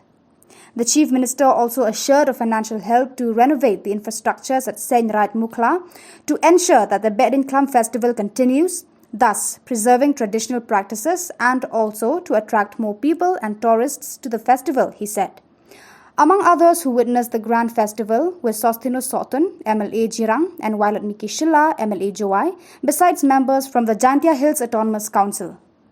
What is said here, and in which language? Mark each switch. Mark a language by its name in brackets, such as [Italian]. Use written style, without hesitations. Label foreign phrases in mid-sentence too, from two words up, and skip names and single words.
[English] The Chief Minister also assured of financial help to renovate the infrastructures at Saint Right Mukhla to ensure that the Behdienkhlam festival continues, thus preserving traditional practices and also to attract more people and tourists to the festival, he said. Among others who witnessed the grand festival were Sostino Sotun, MLA Jirang, and Violet Miki Shilla, MLA Joai, besides members from the Jaintia Hills Autonomous Council.